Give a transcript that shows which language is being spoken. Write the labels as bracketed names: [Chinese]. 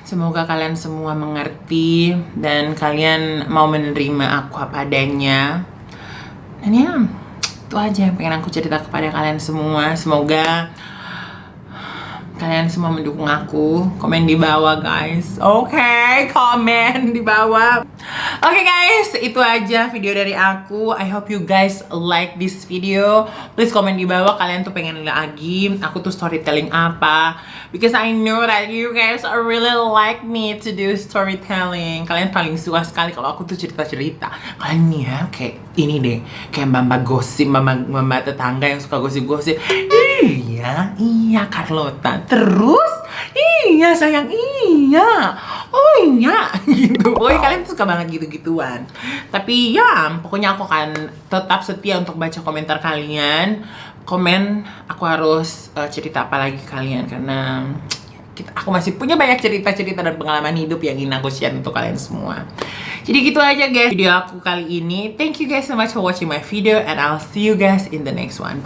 [Indonesian] Semoga kalian semua mengerti dan kalian mau menerima aku apa adanya. Dan ya, itu aja yang pengen aku cerita kepada kalian semua. Semoga kalian semua mendukung aku. Komen di bawah guys. Oke, komen di bawah. Oke guys, itu aja video dari aku. [English] I hope you guys like this video. Please [Indonesian] komen di bawah kalian tuh pengen lagi aku tuh [English] storytelling apa, because I know that you guys really like me to do storytelling. [Indonesian] Kalian paling suka sekali kalau aku tuh cerita-cerita. Kalian nih ya, kayak ini deh, kayak mbak gosip, mbak tetangga yang suka gosip-gosip. Iya Carlota. Terus iya sayang, iya, oh iya gitu. Pokoknya kalian tuh suka banget gitu-gituan. Tapi ya pokoknya aku akan tetap setia untuk baca komentar kalian. Komen aku harus cerita apa lagi kalian, karena aku masih punya banyak cerita-cerita dan pengalaman hidup yang ingin aku share untuk kalian semua. Jadi gitu aja guys video aku kali ini. [English] Thank you guys so much for watching my video, and I'll see you guys in the next one.